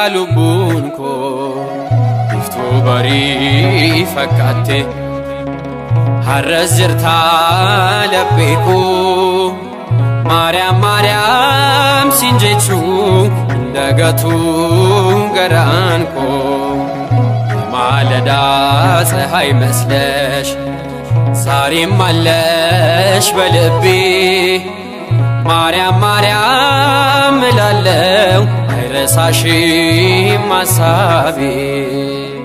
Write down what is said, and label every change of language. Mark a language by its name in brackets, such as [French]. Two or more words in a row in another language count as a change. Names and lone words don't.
[Oromo] lubbuun koo biftuu barii fakkaatte har'as jirta labbeekoo Maariyaam Maariyaam siin jechuu hin dagatu garaan koo [Amharic] ማለዳ ፀሐይ መስለሽ ዛሬም አለሽ በልቤ ማርያም ማርያም እላለው አይረሳሽም ሐሳቤ